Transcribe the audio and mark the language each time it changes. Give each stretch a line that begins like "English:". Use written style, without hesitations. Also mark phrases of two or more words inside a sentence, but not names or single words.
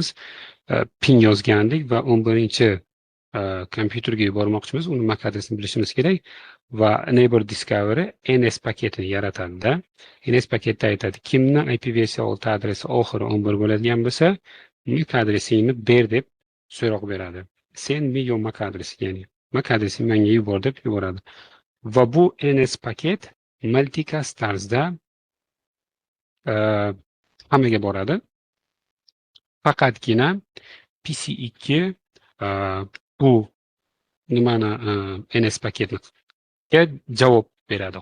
Uzbek: Ping yozgandik va 11-chi kompyuterga yubormoqchimiz. Uni MAC adresini bilishimiz kerak va
English: Neighbor Discover
Uzbek: NS paketini yaratadi. NS paketda aytadi, kimni IP versiya 6 adresi oxiri 11 bo'ladigan bo'lsa, MAC adresingni ber deb so'roq beradi.
English: Send me your
Uzbek: MAC adresi, ya'ni MAC adresini menga yubor deb yuboradi. Va bu NS paket multicast tarzda hammaga boradi. Faqatgina PC2 bu nimani NS paketiga javob beradi.